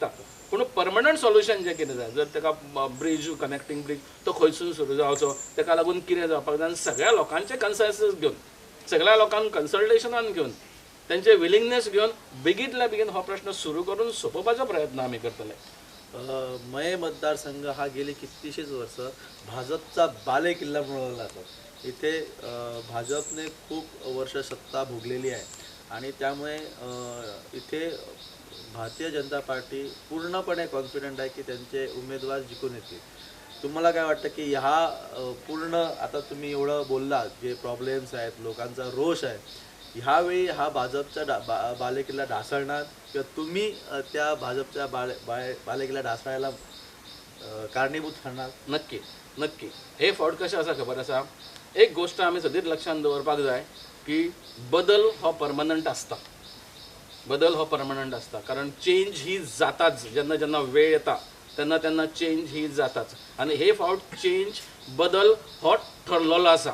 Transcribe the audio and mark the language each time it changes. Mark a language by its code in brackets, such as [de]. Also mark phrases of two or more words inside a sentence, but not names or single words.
[kok] पूण [en] permanent solution [kok] जें कितें जाय, जर ताका ब्रीज, [en] connecting bridge [kok] तो खंयसून सुरू जावचो, ताका लागून कितें जावपाक जाय, आनी सगळ्या लोकांचे कन्सेन्सस घेवन, सगळ्या लोकांक कन्सल्टेशनान घेवन, त्यांचे विलिंगनेस घेवन बेगींतल्या बेगीन हो प्रश्न सुरू करून सोंपोवपाचो प्रयत्न आमी करतले. [mr] मये मतदारसंघ हा गेली कित्येशीच वर्ष भाजपचा बाले किल्ला म्हणून जातो. इथे भाजपने खूप वर्ष सत्ता भोगलेली आहे आणि त्यामुळे इथे भारतीय जनता पार्टी पूर्णपणे कॉन्फिडंट आहे की त्यांचे उमेदवार जिंकून येतील. तुम्हाला काय वाटतं की ह्या पूर्ण आता तुम्ही एवढं बोलला जे प्रॉब्लेम्स आहेत, लोकांचा रोष आहे, ह्यावेळी हा भाजपचा बालेकिल्ला ढासळणार किंवा तुम्ही त्या भाजपच्या बालेकिल्ला ढासळायला कारणीभूत ठरणार? नक्की नक्की. [kok] हे फावट कशें आसा खबर आसा, एक गोश्ट आमी सदींच लक्षांत दवरपाक जाय की बदल हो परमनंट आसता. बदल हो परमनंट आसता. कारण चेंज ही जाताच. जेन्ना जेन्ना वेळ येता तेन्ना तेन्ना चेंज ही जाताच. आनी हे फावट चेंज बदल हो ठरलेलो आसा.